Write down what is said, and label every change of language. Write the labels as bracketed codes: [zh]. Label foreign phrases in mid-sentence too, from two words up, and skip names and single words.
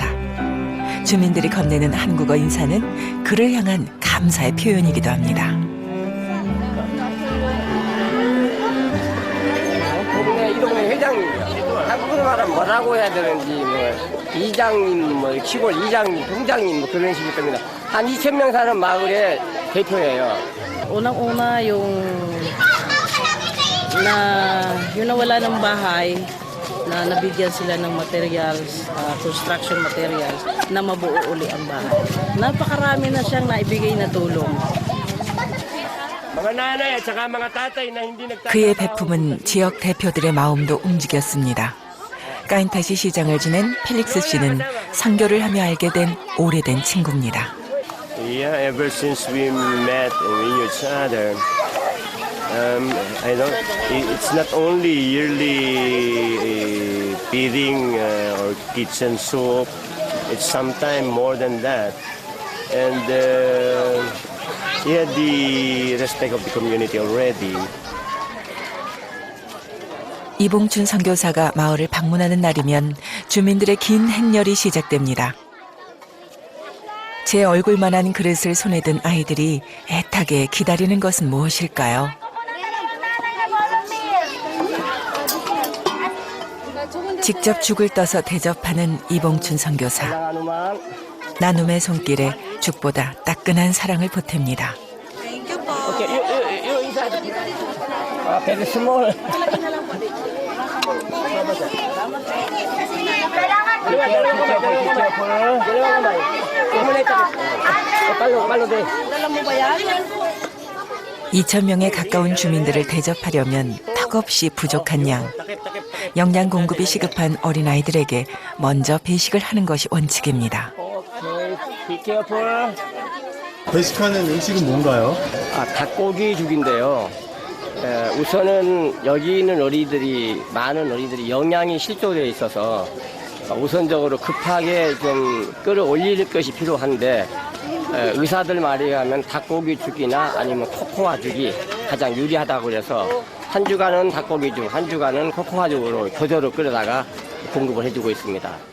[ko] 주민들이 건네는 한국어 인사는 그를 향한 감사의 표현이기도 합니다. 이 동네 회장님이요. 한국으로 말하면 뭐라고 해야 되는지 이장님, 시골 이장님, 동장님 그런 식일 겁니다. 한 2,000명 사는 마을의 대표예요. [tl] Unang-una yung nawala ng bahay na nabigyan sila ng materials, [en] construction materials [tl] na mabuo uli ang bahay. Napakarami na siyang naibigay na tulong. [ko] 그의 배품은 지역 대표들의 마음도 움직였습니다. 까인타시 시장을 지낸 펠릭스 씨는 선교를 하며 알게 된 오래된 친구입니다. [en] Yeah, ever since we met and we knew each other, I don't. It's not only yearly feeding or kitchen soup. It's sometimes more than that, and he had the respect of the community already. [ko] 이봉춘 선교사가 마을을 방문하는 날이면 주민들의 긴 행렬이 시작됩니다. 제 얼굴만한 그릇을 손에 든 아이들이 애타게 기다리는 것은 무엇일까요? 직접 죽을 떠서 대접하는 이봉춘 선교사. 나눔의 손길에 죽보다 따끈한 사랑을 보탭니다. [en] Okay, you inside. Very small. [tl] Dala mo ba yan? [ko] 2,000명에 가까운 주민들을 대접하려면 턱없이 부족한 양. 영양 공급이 시급한 어린아이들에게 먼저 배식을 하는 것이 원칙입니다. [en] Be careful. [ko] 배식하는 음식은 뭔가요? 닭고기 죽인데요. 우선은 여기 있는 많은 어린이들이 영양이 실조되어 있어서 우선적으로 급하게 좀 끌어올릴 것이 필요한데 의사들 말에 의하면 닭고기 죽이나 아니면 코코아 죽이 가장 유리하다고 그래서 한 주간은 닭고기 죽, 한 주간은 코코아 죽으로 교대로 끓여다가 공급을 해주고 있습니다.